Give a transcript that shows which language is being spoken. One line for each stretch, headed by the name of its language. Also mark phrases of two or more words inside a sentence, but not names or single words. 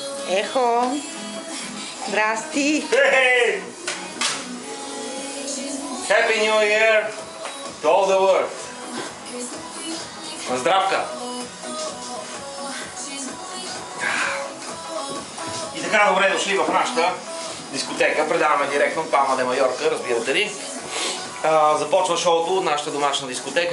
Bulgarian: Ехо! Здрасти!
English: Hey! Happy New Year to all the world!
Bulgarian: На здравка! И така, добре дошли в нашата дискотека. Предаваме директно от Палма де Майорка, разбирате ли. Започва шоуто от нашата домашна дискотека.